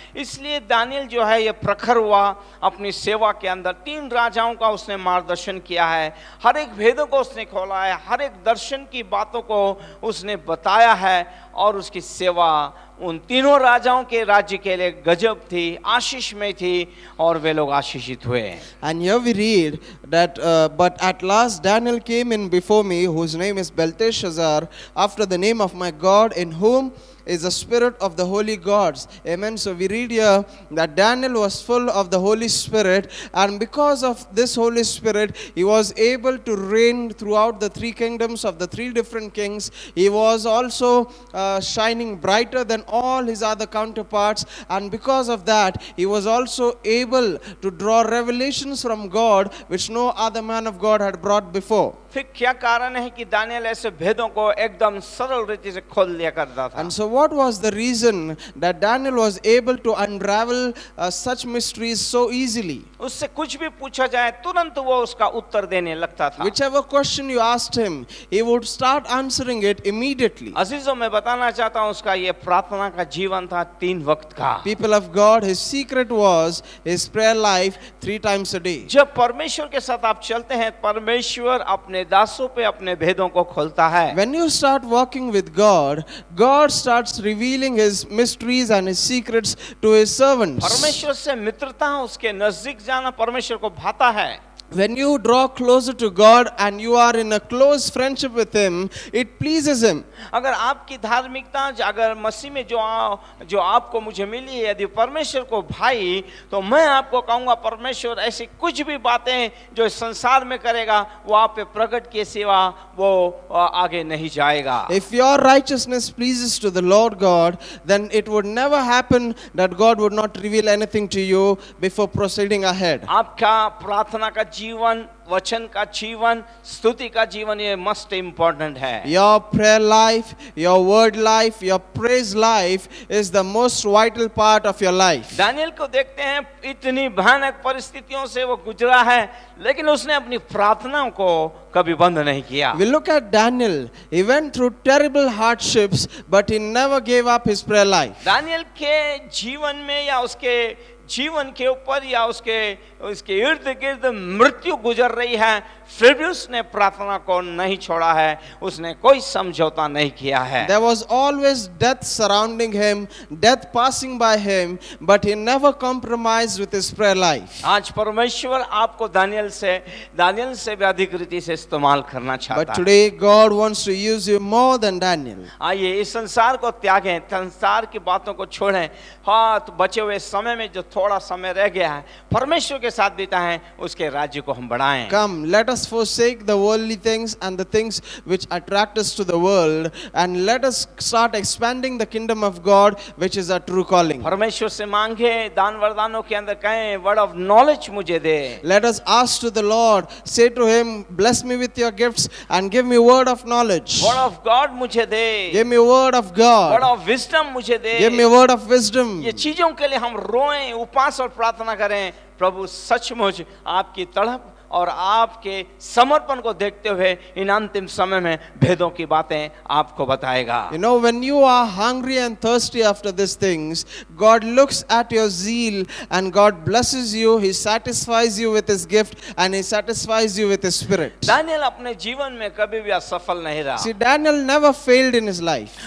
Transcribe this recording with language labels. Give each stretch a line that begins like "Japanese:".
Hindi: इसलिए दानियेल जो है ये प्रखर हुआ अपनी सेवा के अंदर। 3 राजाओं का उसने मार्गदर्शन किया है, हर एक भेदों को उसने खोला है, हर एक दर्शन की बातों को उसने बताया है, और उसकी सेवा उन तीनों राजाओं के राज्य के लिए गजब थी, आशीषमय थी, और वे लोग आशीषित हुए।
English: And here we read that but at last Daniel came in before me, whose name is Belteshazzar, after the name of my God, in whom is the spirit of the holy gods. Amen. So we read here that Daniel was full of the Holy Spirit, and because of this Holy Spirit, he was able to reign throughout the 3 kingdoms of the 3 different kings. He was also shining brighter than all his other counterparts, and because of that, he was also able to draw revelations from God which no other man of God had brought before.
Hindi: फिर क्या कारण है कि दानियेल ऐसे भेदों को एकदम सरल रीति से खोल लिया करता था?
English: And so what was the reason that Daniel was able to unravel such mysteries so easily?
Hindi: उससे कुछ भी पूछा जाए तुरंत वो उसका उत्तर देने लगता था।
English: Whichever question you asked him, he would start answering it immediately.
Hindi: अजीजों, मैं बताना चाहता हूँ उसका ये प्रार्थना का जीवन था 3 वक्त का।
English: People of God, his secret was his prayer life 3 times a day.
Hindi: जब परमेश्वर के साथ आप चलते हैं, परमेश्वर अपने दासों पे अपने भेदों को खोलता है।
English: When you start walking with God, God starts revealing his mysteries and his secrets to his servants.
Hindi: परमेश्वर से मित्रता, उसके नजदीक जाना परमेश्वर को भाता है।
English: When you draw closer to God and you are in a close friendship with him, it pleases him.
Hindi: अगर आपकी धार्मिकता अगर मसीह में जो आपको मुझे मिली है, यदि परमेश्वर को भाई, तो मैं आपको कहूँगा परमेश्वर ऐसी कुछ भी बातें जो इस संसार में करेगा वो आप पे प्रकट किए सिवा वो आगे नहीं जाएगा।
English: If your righteousness pleases to the Lord God, then it would never happen that God would not reveal anything to you before proceeding ahead.
Hindi: आपका प्रार्थना का जीवन, वचन का जीवन, स्तुति का जीवन, ये
English: must important
Hindi: है।
English: Your prayer life, your word life, your praise life is the most vital part of your life.
Hindi: Daniel को देखते हैं, इतनी भयानक परिस्थितियों से वो गुजरा है, लेकिन उसने अपनी प्रार्थनाओं को कभी बंद नहीं किया।
English: We look at Daniel. He went through terrible hardships, but he never gave up his prayer life.
Hindi: Daniel के जीवन में या उसके जीवन के ऊपर या उसके इर्द गिर्द मृत्यु गुजर रही है, फिर भी उसने प्रार्थना को नहीं छोड़ा है, उसने कोई समझौता नहीं किया है।
English: There was always death surrounding him, death passing by him, but he never compromised with his prayer life.
Hindi: आज परमेश्वर आपको दानियेल से भी अधिक रीति से इस्तेमाल करना चाहता
English: But
Hindi: है।
English: today God wants to use you more than Daniel.
Hindi: आइए इस संसार को त्यागें, संसार की बातों को छोड़ें। हाँ, तो बचे हुए समय में जो थोड़ा समय रह गया है, परमेश्वर के साथ बिताएं, उसके राज्य को हम बढ़ाएं।
English: Come, let us forsake the worldly things and the things which attract us to the world, and let us start expanding the kingdom of God, which is our true calling.
Hindi: परमेश्वर से मांगे, दान वरदानों के अंदर कहें,
English: word of knowledge
Hindi: मुझे दे।
English: Let us ask to the Lord, say to him, bless me with your gifts and give me word of knowledge. Word of God
Hindi: मुझे दे।
English: Give me word of word God. Of wisdom
Hindi: मुझे दे।
English: Give me word of wisdom.
Hindi: ये चीजों के लिए हम रोएं, उपवास और प्रार्थना करें। प्रभु सचमुच आपकी तड़प और आपके समर्पण को देखते हुए इन अंतिम समय में भेदों की बातें आपको बताएगा।
English: You know, when you are hungry and thirsty after these things, God looks at your zeal and God blesses you. He satisfies you with His gift and He satisfies you with His Spirit.
Hindi: Daniel अपने जीवन में कभी भी असफल नहीं रहा।
English: See, Daniel never failed in his life.